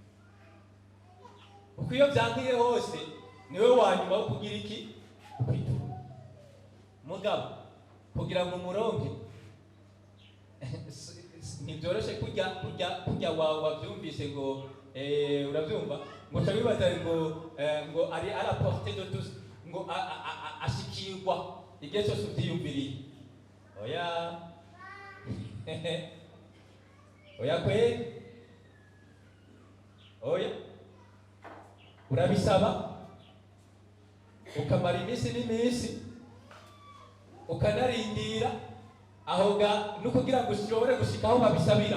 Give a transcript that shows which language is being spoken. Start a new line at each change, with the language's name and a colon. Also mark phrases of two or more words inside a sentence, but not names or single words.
Kinyarwanda: Uko iyo byankiye hose niwe wanyuma wo kugira iki? Kwitura. Mugabo kugira ngo umuronke ntibyoroshe kujya wabyumvise ngo urabyumva ngo tabibaza ngo ari
French: à la portée de tous,
Kinyarwanda: ngo ashikirwa igihe cyose ubyiyumviriye. Oya oya kwe, oya urabisaba ukamara iminsi n'iminsi ukanarindira aho no kugira ngo ushobore gushika aho babisabira.